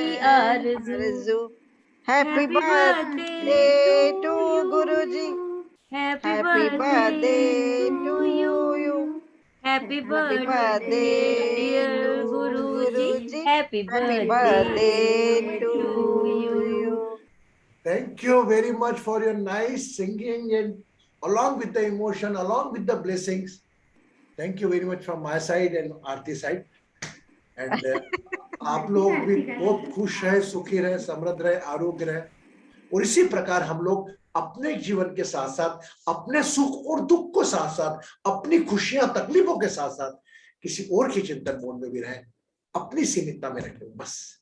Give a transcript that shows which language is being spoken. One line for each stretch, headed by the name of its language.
Hindi: Arzoo.
English: Happy birthday to Guruji, happy birthday to you, happy birthday dear Guruji, happy birthday to you. Thank you very much for your nice singing and along with the emotion, along with the blessings. Thank you very much from my side and Aarti side.
Hindi: And आप लोग भी बहुत खुश रहे, सुखी रहे, समृद्ध रहे, आरोग्य रहे। और इसी प्रकार हम लोग अपने जीवन के साथ साथ, अपने सुख और दुख को साथ साथ, अपनी खुशियां तकलीफों के साथ साथ किसी और की चिंतन मोड में भी रहे, अपनी सीमितता में रखें बस।